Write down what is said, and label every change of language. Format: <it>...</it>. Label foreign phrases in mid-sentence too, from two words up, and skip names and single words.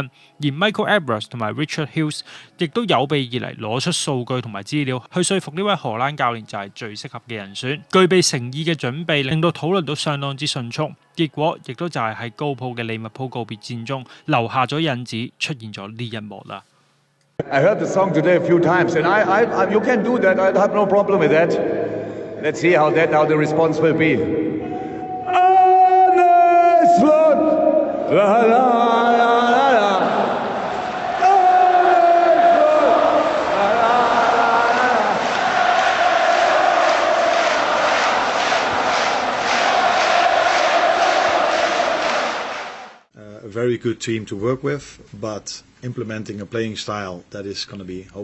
<yue>而 Michael Edwards 同埋 Richard Hughes 亦都有備而嚟，攞出數據同埋資料去說服呢位荷蘭教練就係最適合嘅人選。具備誠意嘅準備令到討論都相當之迅速，結果亦都就係喺高普嘅利物浦告別戰中留下咗引子，出現咗呢一幕啦。</yue> <en>I heard the song today a few times, and I you can do that. I have no problem with that. Let's see how the response will be. La la la la. A very good team to work with, but implementing a playing style that is going to be</en>